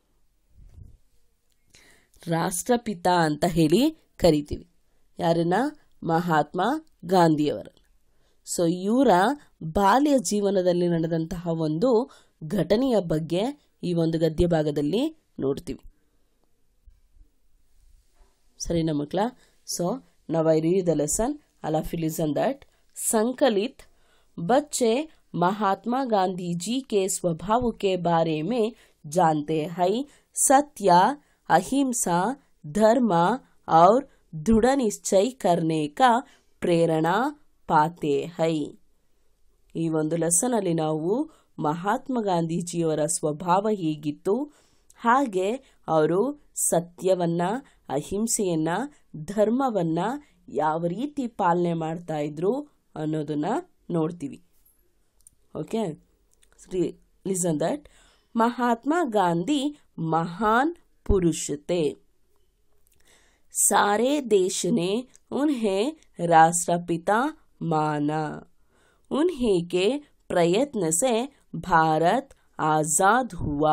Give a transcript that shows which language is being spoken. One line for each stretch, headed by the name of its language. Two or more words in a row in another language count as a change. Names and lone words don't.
Kannada: ರಾಷ್ಟ್ರಪಿತ ಅಂತ ಹೇಳಿ ಕರಿತೀವಿ. ಯಾರನ್ನ? ಮಹಾತ್ಮ ಗಾಂಧಿಯವರ. ಸೊ ಇವರ ಬಾಲ್ಯ ಜೀವನದಲ್ಲಿ ನಡೆದಂತಹ ಒಂದು ಘಟನೆಯ ಬಗ್ಗೆ ಈ ಒಂದು ಗದ್ಯ ಭಾಗದಲ್ಲಿ ನೋಡ್ತೀವಿ. ಸರಿನಾ ಮಕ್ಕಳ?
English: ಸೊ now I read the lesson. All of you listen that.
Hindi: संकलित बच्चे महात्मा गांधी जी के स्वभाव के बारे में जानते हैं. सत्य, अहिंसा, धर्म और दृढ़ निश्चय करने का प्रेरणा पाते हैं.
Kannada: ಈ ಒಂದು ಲೆಸನ್ ಅಲ್ಲಿ ನಾವು ಮಹಾತ್ಮ ಗಾಂಧೀಜಿಯವರ ಸ್ವಭಾವ ಹೇಗಿತ್ತು, ಹಾಗೆ ಅವರು ಸತ್ಯವನ್ನ, ಅಹಿಂಸೆಯನ್ನ, ಧರ್ಮವನ್ನ ಯಾವ ರೀತಿ ಪಾಲನೆ ಮಾಡ್ತಾ ಇದ್ರು ಅನ್ನೋದನ್ನ ನೋಡ್ತೀವಿ.
English: okay, listen that.
Hindi: महात्मा गांधी महान पुरुष थे. सारे देश ने उन्हें राष्ट्रपिता माना. उन्हीं के प्रयत्न से भारत आजाद हुआ.